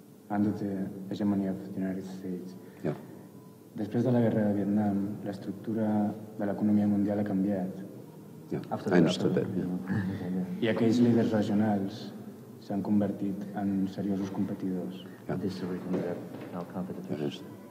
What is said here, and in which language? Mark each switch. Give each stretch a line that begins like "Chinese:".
English: Under the hegemony of the United States. Yeah.
Catalan: Després de la guerra de Vietnam, l'estructura de l'economia mundial ha canviat.
English: Yeah, I understood that.
Catalan: I aquells líders regionals s'han convertit en seriosos competidors.
English: Yeah. This is the reason that our competitors.